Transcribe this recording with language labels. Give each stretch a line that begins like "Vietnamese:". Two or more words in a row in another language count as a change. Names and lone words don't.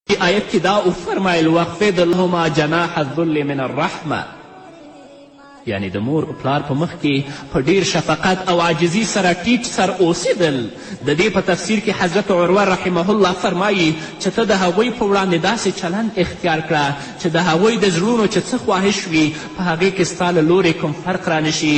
Pashto: آیت کې دا وفرمایل
Arabic: واخفض لهما جناح الذل من الرحمه،
Pashto: یعنی د مور او پلار په مخ کې په ډیر شفقت او عاجزي سره ټیټ سر اوسېدل. د دې په تفسیر کې حضرت عروه
Arabic: رحمه الله
Pashto: فرمایي چې ته د هغوی په وړاندې داسې چلند اختیار کړه چې د هغوی د زړونو چې څه خواهش وي په هغې کې ستا له لورې کوم فرق رانشي.